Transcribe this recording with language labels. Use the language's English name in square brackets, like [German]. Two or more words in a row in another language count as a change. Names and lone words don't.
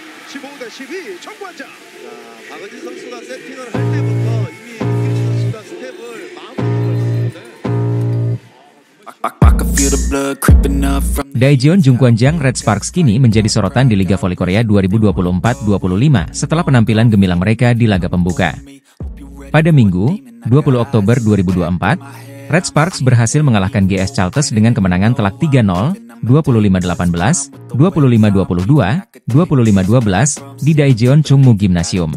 [Korean] 15대 12 정관장. 박은진 선수가 세팅을 할 때부터 이미 김기진 선수가 스텝을 마음으로 [Indonesian] Daejeon Jungkwanjang Red Sparks kini menjadi sorotan di Liga Voli Korea 2024-25 setelah penampilan gemilang mereka di laga pembuka. Pada Minggu, 20 Oktober 2024, Red Sparks berhasil mengalahkan GS Chalters dengan kemenangan telak 3-0, 25-18, 25-22, 25-12 di Daejeon Chungmu Gymnasium.